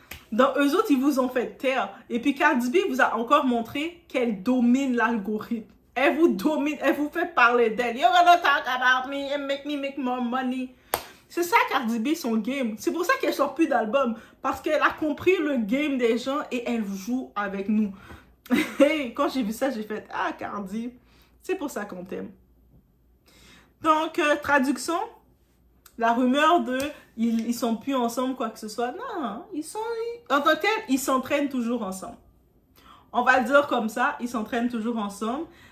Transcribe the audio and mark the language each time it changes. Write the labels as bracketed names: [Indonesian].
[French] Donc, eux autres, ils vous ont fait taire. Et puis, Cardi B vous a encore montré qu'elle domine l'algorithme. Elle vous domine, elle vous fait parler d'elle. [English] You're gonna talk about me and make more money. [French] C'est ça, Cardi B, son game. C'est pour ça qu'elle sort plus d'album. Parce qu'elle a compris le game des gens et elle joue avec nous. Et quand j'ai vu ça, j'ai fait « Ah, Cardi, c'est pour ça qu'on t'aime. » Donc, traduction, la rumeur de « Ils sont plus ensemble, quoi que ce soit. » Non, en tant que tel, ils s'entraînent toujours ensemble. On va le dire comme ça, ils s'entraînent toujours ensemble.